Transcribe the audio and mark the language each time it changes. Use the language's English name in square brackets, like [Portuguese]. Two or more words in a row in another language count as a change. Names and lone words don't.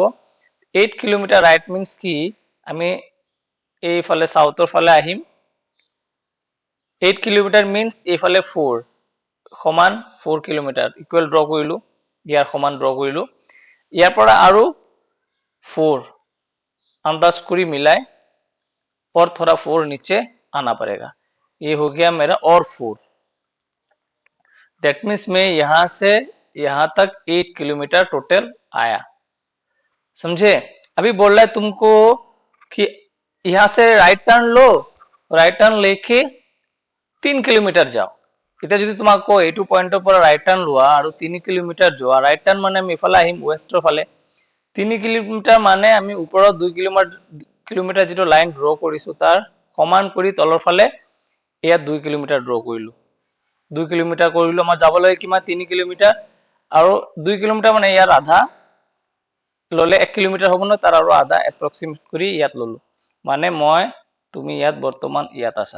[Assamese] 8 কিলোমিটাৰ [English] right means [Assamese] কি, আমি এইফালে সাউথৰ ফালে আহিম। 8 কিলোমিটাৰ মিন্স এইফালে 4 সমান 4 কিলোমিটাৰ [English] equal draw [Assamese] কৰিলো, ইয়াৰ সমান ড্ৰ কৰিলো। ইয়াৰ পৰা আৰু [Hindi] 4 अंदाज करी मिलाए और थोड़ा 4 नीचे आना पड़ेगा। ये हो गया मेरा और 4, [English] that means [Hindi] मैं यहां से यहां तक 8 किलोमीटर टोटल आया। समझे? अभी बोल रहा है तुमको कि यहां से [English] right turn [Hindi] लो, [English] right turn [Hindi] लेके 3 किलोमीटर जाओ। [Assamese] এতিয়া যদি তোমাক কয় এইটো পইণ্টৰ পৰা [English] right turn [Assamese] লোৱা আৰু 3 কিলোমিটাৰ যোৱা, [English] right turn [Assamese] মানে আমি ইফালে আহিম ৱেষ্টৰ ফালে। 3 কিলোমিটাৰ মানে আমি ওপৰত 2 কিলোমিটাৰ যিটো লাইন ড্ৰ কৰিছো তাৰ সমান কৰি তলৰ ফালে ইয়াত 2 কিলোমিটাৰ ড্ৰ কৰিলো। 2 কিলোমিটাৰ কৰিলো, আমাৰ যাব লাগে কিমান, 3 কিলোমিটাৰ, আৰু 2 কিলোমিটাৰ মানে ইয়াৰ আধা ললে 1 কিলোমিটাৰ হ'ব ন, তাৰ আৰু আধা এপ্ৰক্সিমেট কৰি ইয়াত ললো, মানে মই তুমি ইয়াত বৰ্তমান ইয়াত আছা।